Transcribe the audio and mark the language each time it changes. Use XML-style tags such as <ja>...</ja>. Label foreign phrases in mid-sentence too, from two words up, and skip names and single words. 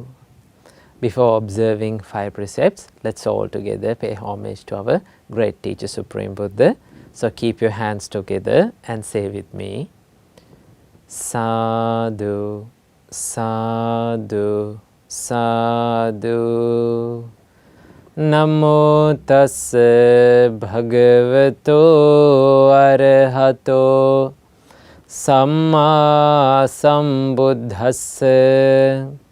<en>Before observing 5 precepts, let's all together pay homage to our great teacher Supreme Buddha. So keep your hands together and say with me,</en> <pi>sadhu, sadhu, sadhu. Namo tassa bhagavato arahato samma sambuddhassa.</pi>